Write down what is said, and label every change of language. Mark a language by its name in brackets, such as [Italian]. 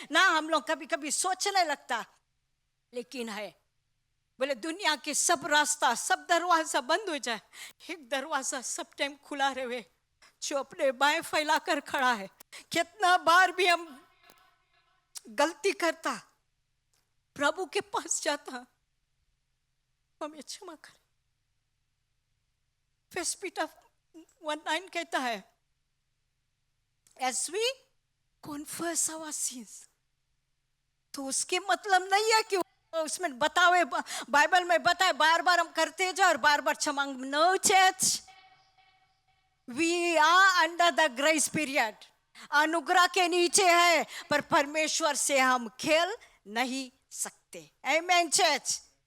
[Hindi] ना हम लोग कभी कभी सोचने लगता, लेकिन है बोले दुनिया के सब रास्ता सब दरवाजा बंद हो जाए, एक दरवाजा सब टाइम खुला रहे जो अपने बाएं फैलाकर खड़ा है। कितना बार भी हम गलती करता, प्रभु के पास जाता, हमें क्षमा कर। फर्स्ट पीटर 1:9 कहता है [English] as we confess our sins। [Hindi] तो उसके मतलब नहीं है कि उसमें बतावे बाइबल में बताए बार बार हम करते जाओ और बार बार क्षमा। [English] no church, we are under the grace period, [Hindi] अनुग्रह के नीचे है, पर परमेश्वर से हम खेल नहीं सकते। आमेन चर्च।